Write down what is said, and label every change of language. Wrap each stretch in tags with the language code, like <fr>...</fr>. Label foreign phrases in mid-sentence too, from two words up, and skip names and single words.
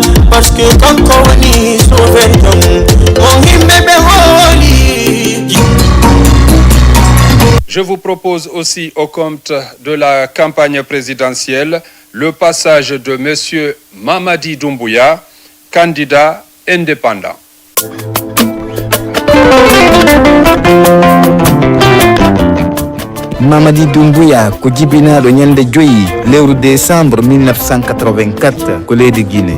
<fr>parce que</fr> <ff>kanko woni sauveton mon himɓe ɓe hooli.</ff> <fr>Je vous propose aussi au compte de la campagne présidentielle le passage de Monsieur Mamadi Doumbouya, candidat indépendant.</fr> <ff>Mamadi Doumbouya ko jibinaɗo ñande 5 lewru décembre 1984 ko leydi Guinée.</ff>